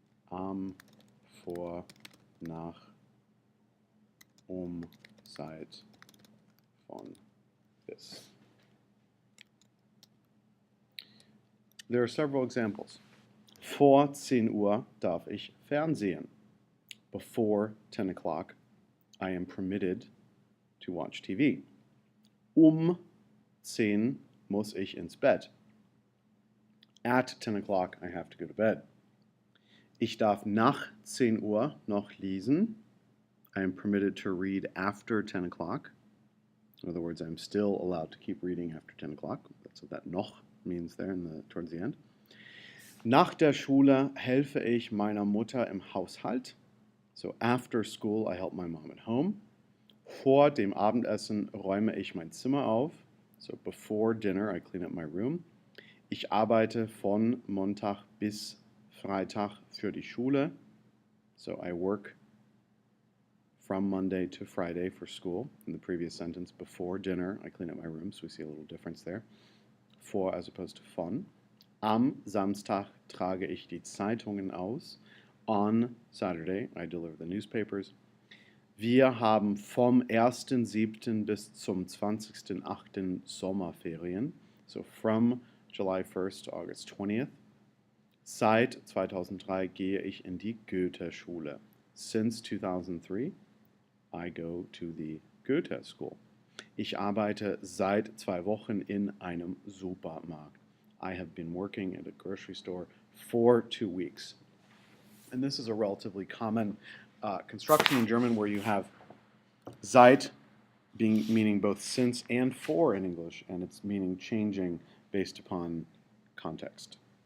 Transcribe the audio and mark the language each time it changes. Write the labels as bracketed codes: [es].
[de] Am, vor, nach, seit, von, bis. [en] There are several examples. [de] Vor 10 Uhr darf ich Fernsehen. [en] Before 10 o'clock, I am permitted to watch TV. [de] 10 muss ich ins Bett. [en] At 10 o'clock, I have to go to bed. [de] Ich darf nach 10 Uhr noch lesen. [en] I am permitted to read after 10 o'clock. In other words, I'm still allowed to keep reading after 10 o'clock. That's what that noch means there towards the end. [de] Nach der Schule helfe ich meiner Mutter im Haushalt. [en] So after school, I help my mom at home. [de] Vor dem Abendessen räume ich mein Zimmer auf. [en] So before dinner, I clean up my room. [de] Ich arbeite von Montag bis Freitag für die Schule. [en] So I work from Monday to Friday for school. In the previous sentence, before dinner, I clean up my room. So we see a little difference there. Vor as opposed to von. [de] Am Samstag trage ich die Zeitungen aus. [en] On Saturday, I deliver the newspapers. [de] Wir haben vom 1.7. bis zum 20.8. Sommerferien. [en] So from July 1st to August 20th. [de] Seit 2003 gehe ich in die Goethe-Schule. [en] Since 2003, I go to the Goethe School. [de] Ich arbeite seit 2 Wochen in einem Supermarkt. [en] I have been working at a grocery store for 2 weeks. And this is a relatively common construction in German where you have seit meaning both since and for in English, and its meaning changing based upon context.